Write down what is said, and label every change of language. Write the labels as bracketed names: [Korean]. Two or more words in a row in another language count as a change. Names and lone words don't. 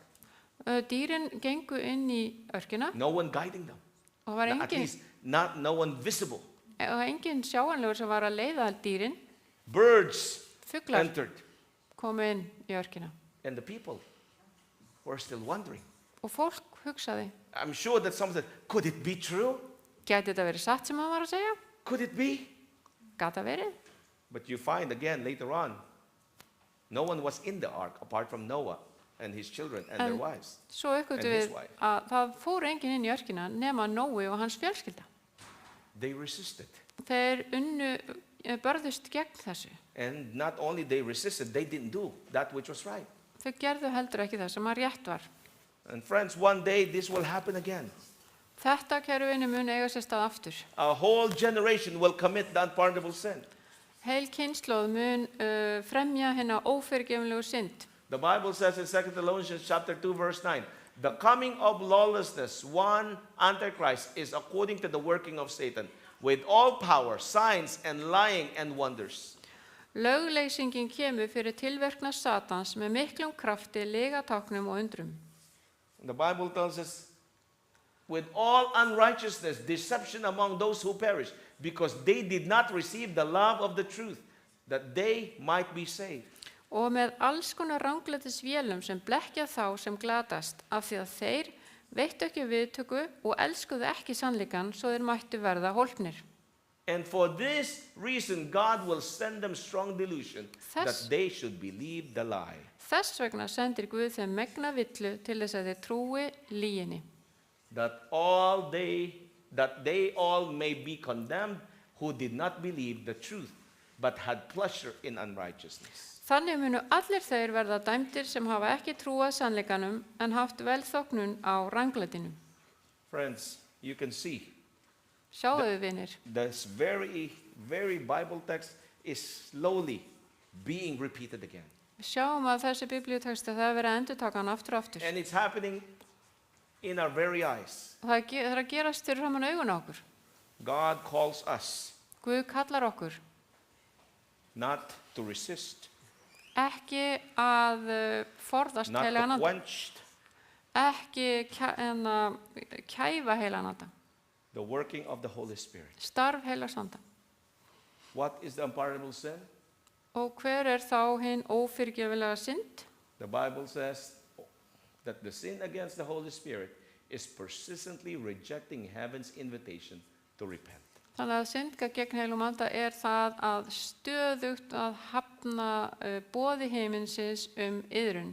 [Icelandic] Dýrin gengu inn í örkina [English] No one guiding them. [Icelandic] og var [English] At least no one visible. [Icelandic] engin sjáanlegur sem var að leiða dýrin. [English] Birds [Icelandic] Fuglar [English] entered. [Icelandic] komu inn í örkina. [English] And the people were still wondering. [Icelandic] Og fólk hugsaði, [English] I'm sure that someone said, could it be true? [Icelandic] gæti þetta verið satt sem hann var að segja? [English] Could it be? [Icelandic] Gata verið? [English] But you find again later on, no one was in the ark apart from Noah and his children and their [Icelandic] En [English] wives. [Icelandic] svo uppgötu [English] And his [Icelandic] við [English] wife. [Icelandic] að það fór enginn inn í örkina nema Nói og hans fjölskylda. [English] They resisted. [Icelandic] Þeir börðust gegn þessu. [English] And not only they resisted, they didn't do that which was right. [Icelandic] Þau gerðu heldur ekki það sem að rétt var. [English] And friends, one day this will happen again. [Icelandic] Þetta, kæru vinni, mun eiga sér stað aftur. [English] A whole generation will commit the unpardonable sin. [Icelandic] Heil kynnslóð mun fremja hérna ófyrirgefnlegu synd. [English] The Bible says in 2 Thessalonians chapter 2 verse 9, the coming of lawlessness, one Antichrist, is according to the working of Satan, with all power, signs, and lying and wonders. [Icelandic] Lögleysingin kemur fyrir tilverkna Satans með miklum krafti, lygatáknum og undrum. [English] The Bible tells us, with all unrighteousness, deception among those who perish, because they did not receive the love of the truth, that they might be saved. [Icelandic] Og með alls konar ranglætis vélum sem blekkja þá sem glatast, af því að þeir veittu ekki viðtöku og elskuðu ekki sannleikann svo þeir mættu verða hólpnir. [English] And for this reason, God will send them strong delusion that they should believe the lie. [Icelandic] Þess vegna sendir Guð þeim megna villu til þess að þeir trúi lyginni. [English] That they all may be condemned who did not believe the truth, but had pleasure in unrighteousness. [Icelandic] Þannig munu allir þeir verða dæmdir sem hafa ekki trúað sannleikanum en haft velþóknun á ranglætinu. [English] Friends, you can see [Icelandic] Sjáðu vinir, [English] this very, very Bible text is slowly being repeated again. [Icelandic] við sjáum að þessi biblíuteksti það er verið að endurtaka hann aftur og aftur. [English] And it's happening in our very eyes. [Icelandic] Það er að gerast fyrir framan augun á okkur. [English] God calls us [Icelandic] Guð kallar okkur [English] not to resist, [Icelandic] ekki að forðast [English] not [Icelandic] heilagan [English] to [Icelandic] anda, [English] quench [Icelandic] ekki kæfa heilagan anda, [English] the working of the Holy Spirit. [Icelandic] starf heilags anda. [English] What is the unpardonable sin? [Icelandic] Og hver er þá hinn ófyrirgefilega synd? [English] The Bible says that the sin against the Holy Spirit is persistently rejecting heaven's invitation to repent. [Icelandic] Þannig að syndga gegn heilum anda er það að stöðugt að hafna boði heiminsins iðrun.